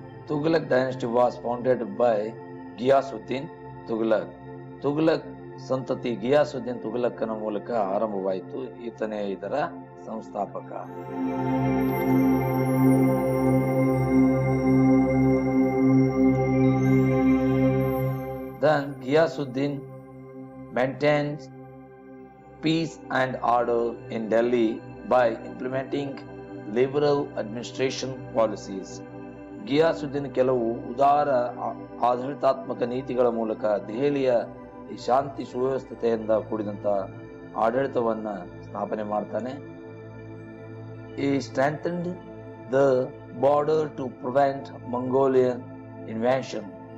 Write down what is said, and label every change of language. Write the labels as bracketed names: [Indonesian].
[English] Tughlaq dynasty was founded by Ghiyasuddin Tughlaq. [Kannada] Tughlaq ಸಂತತಿ ಘಿಯಾಸುದ್ದೀನ್ ತುಘಲಕ್ಕನ ಮೂಲಕ ಆರಂಭವಾಯಿತು. ಈತನೇ ಇದರ ಸಂಸ್ಥಾಪಕ. [English] Then Ghiyasuddin maintained peace and order in Delhi by implementing liberal administration policies. [Kannada] Ghiyasuddin ಕೆಲವು ಉದಾರ ಆಡಳಿತಾತ್ಮಕ ನೀತಿಗಳ ಮೂಲಕ ದೆಹಲಿಯ ಶಾಂತಿ ಸುವ್ಯವಸ್ಥೆಯಿಂದ ಕೂಡಿದಂತ ಆಡಳಿತವನ್ನ ಸ್ಥಾಪನೆ ಮಾಡ್ತಾನೆ. [English] He strengthened the border to prevent Mongolian invention.